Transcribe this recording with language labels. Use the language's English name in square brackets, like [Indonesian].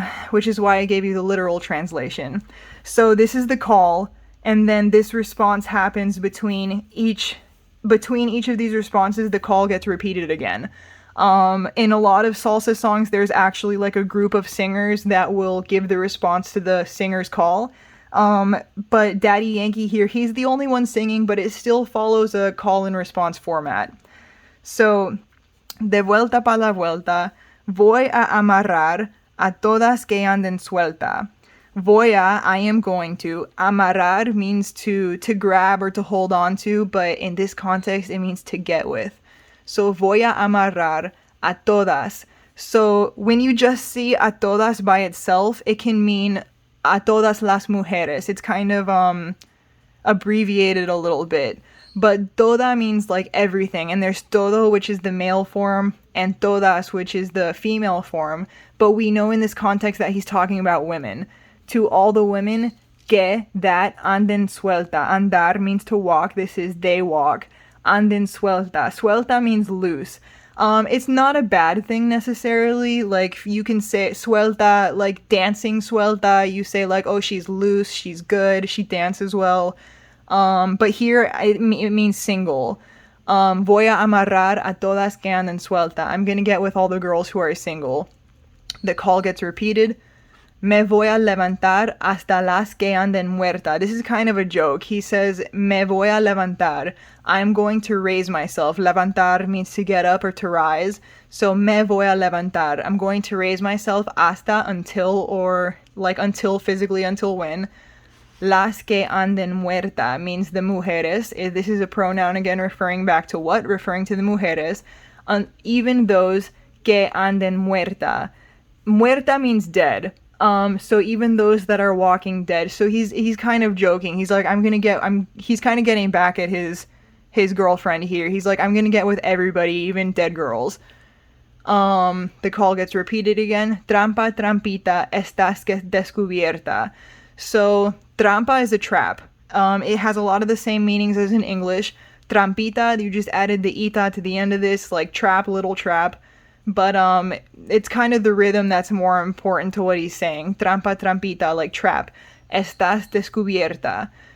[English] Which is why I gave you the literal translation. So this is the call, and then this response happens between each of these responses, the call gets repeated again. In a lot of salsa songs, there's actually like a group of singers that will give the response to the singer's call. But Daddy Yankee here, he's the only one singing, but it still follows a call and response format. [Spanish] So, de vuelta pa la vuelta, voy a amarrar a todas que anden suelta. Voy a, [English] I am going to. Amarrar means to grab or to hold on to, but in this context, it means to get with. So [Spanish] voy a amarrar a todas. [English] So when you just see [Spanish] a todas [English] by itself, it can mean [Spanish] a todas las mujeres. [English] It's kind of abbreviated a little bit. But toda means like everything. And there's todo, which is the male form, and todas, which is the female form. But we know in this context that he's talking about women. To all the women, [Spanish] que, [English] that, [Spanish] anden suelta. [English] Andar means to walk. This is they walk. [Spanish] Anden suelta. [English] Suelta means loose. It's not a bad thing necessarily. Like, you can say suelta, like dancing suelta. You say like, oh, she's loose, she's good, she dances well. But here it means single. [Spanish] Voy a amarrar a todas que anden suelta. [English] I'm gonna get with all the girls who are single. The call gets repeated. [Spanish] Me voy a levantar hasta las que anden muerta. [English] This is kind of a joke. He says, [Spanish] me voy a levantar. [English] I'm going to raise myself. Levantar means to get up or to rise. So, [Spanish] me voy a levantar. [English] I'm going to raise myself hasta, until, or like until, physically until when. [Spanish] Las que anden muerta [English] means the mujeres. This is a pronoun again referring back to what? Referring to the mujeres. Even those [Spanish] que anden muerta. [English] Muerta means dead. So even those that are walking dead. So he's kind of joking. He's like, he's kind of getting back at his girlfriend here. He's like, I'm gonna get with everybody, even dead girls. The call gets repeated again. [Spanish] Trampa, trampita, estás descubierta. [English] So trampa is a trap. It has a lot of the same meanings as in English. Trampita, you just added the ita to the end of this, like trap, little trap. But it's kind of the rhythm that's more important to what he's saying. [Spanish] Trampa, trampita, [English] like trap. [Spanish] Estás descubierta.